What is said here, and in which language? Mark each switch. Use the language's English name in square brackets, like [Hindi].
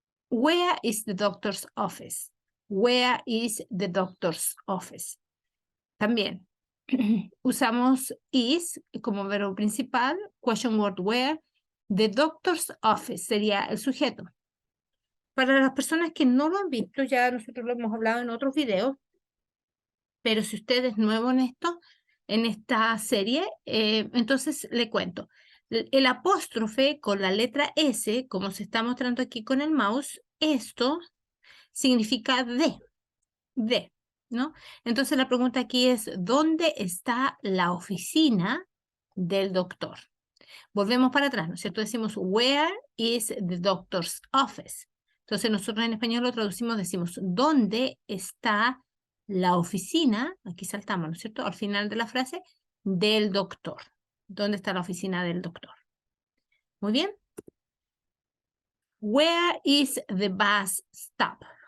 [English] Where is the doctor's office? Where is the doctor's office? [Spanish] También usamos is como verbo principal, question word where, the doctor's office sería el sujeto. Para las personas que no lo han visto, ya nosotros lo hemos hablado en otros videos, pero si usted es nuevo en esto, en esta serie, entonces le cuento. El apóstrofe con la letra S, como se está mostrando aquí con el mouse, esto significa de, ¿no? Entonces la pregunta aquí es, ¿dónde está la oficina del doctor? Volvemos para atrás, ¿no es cierto? Decimos, [English] where is the doctor's office? [Spanish] Entonces nosotros en español lo traducimos, decimos, ¿dónde está la oficina? Aquí saltamos, ¿no es cierto? Al final de la frase, del doctor. ¿Dónde está la oficina del doctor? Muy bien. [English] Where is the bus stop?